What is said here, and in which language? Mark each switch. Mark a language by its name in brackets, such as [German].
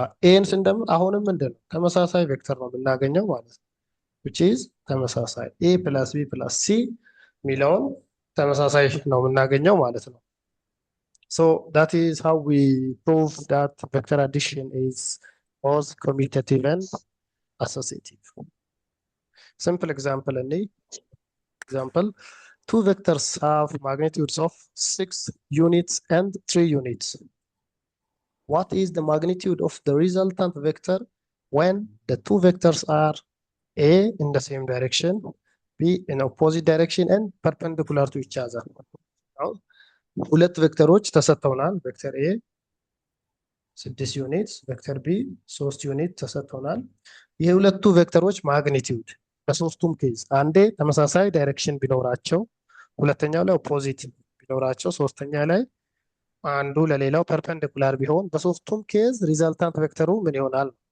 [Amharic] ኤን ስንደምር አሁንም ምንድን ነው ተመሳሳይ ቬክተር ነው የምናገኘው ማለት ነው። which is ተመሳሳይ ኤ ፕላስ ቢ ፕላስ ሲ የሚለውን ተመሳሳይ ነው የምናገኘው ማለት ነው። [English] So that is how we prove that vector addition is both commutative and associative. Simple example example, two vectors have magnitudes of 6 units and 3 units. What is the magnitude of the resultant vector when the two vectors are A in the same direction be in opposite direction and perpendicular to each other። [Amharic] አሁን ሁለት ቬክተሮች ተሰጥተውናል። ቬክተር ኤ 6 ዩኒት፣ ቬክተር ቢ 3 ዩኒት ተሰጥተውናል። የሁለቱ ቬክተሮች ማግኒቲዩድ በሶስቱም ኬዝ አንዴ ተመሳሳይ ዳይሬክሽን ቢኖራቸው፣ ሁለተኛው ላይ ኦፖዚት ቢኖራቸው፣ ሶስተኛ ላይ አንዱ ለሌላው ፐርፐንዲኩላር ቢሆን በሶስቱም ኬዝ ሪዛልታንት ቬክተሩ ምን ይሆናል?